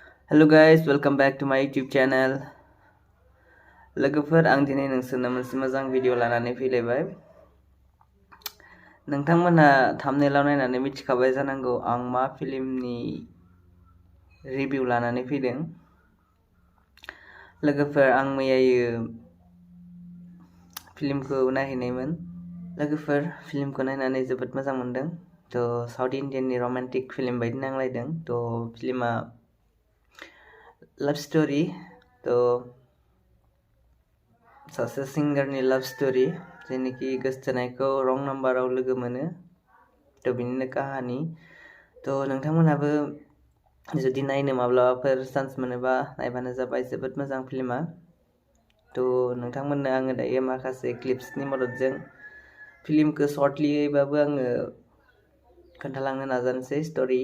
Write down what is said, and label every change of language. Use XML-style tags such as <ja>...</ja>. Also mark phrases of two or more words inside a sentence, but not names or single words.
<en>Hello guys, welcome back to my YouTube channel.</en> <brx>लोगोफोर आं दिनै नोंसोरनो मोनसे मोजां भिडिअ लानानै फैलायबाय। नोंथांमोनहा थाम्बनेइलाव नायनानै मिथिखाबाय जानांगौ आं मा फिल्मनि रिभिउ लानानै फैदों। लोगोफोर आं मैयायो फिल्मखौ नायहैनायमोन। लोगोफोर फिल्मखौ नायनानै जोबोद मोजां मोनदों। साउथ इन्डियाननि रमान्टिक फिल्म बायदि नांलायदों। फिल्मा</brx> <en>love story</en> <brx>सासे सिंगारनि</brx> <en>love story</en> <brx>जेनेखि गोसथोनायखौ रं नाम्बाराव लोगो मोनो बिनिनो काहानि। नोंथांमोनहाबो जुदि नायनो माब्लाबाफोर चान्स मोनोबा नायबानो जाबाय। जोबोद मोजां फिल्मा। नोंथांमोननो आङो दायो माखासे क्लिप्सनि मददजों फिल्मखौ सर्टलियैबाबो आङो खोन्थालांनो नाजानोसै स्टोरी।</brx>